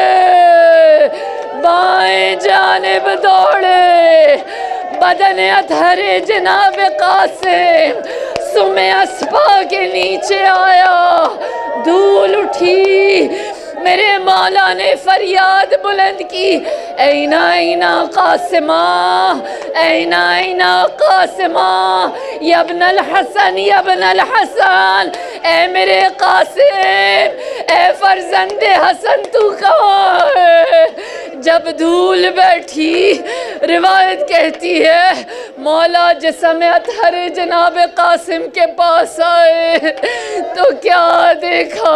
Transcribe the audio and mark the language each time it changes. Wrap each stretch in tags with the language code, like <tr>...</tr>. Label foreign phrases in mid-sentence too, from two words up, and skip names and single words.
<ur>بائیں جانب دوڑے، بدن اطہر جناب قاسم سم اسپا کے نیچے آیا، دھول اٹھی، میرے مولا نے فریاد بلند کی،</ur> <ar>اینا اینا قاسمہ، اینا اینا قاسمہ، یا ابن الحسن</ar> <ur>یا ابن الحسن، اے میرے قاسم، اے فرزند حسن تو کہاں ہے؟ جب دھول بیٹھی، روایت کہتی ہے مولا جسم اطہر جناب قاسم کے پاس آئے تو کیا دیکھا؟</ur>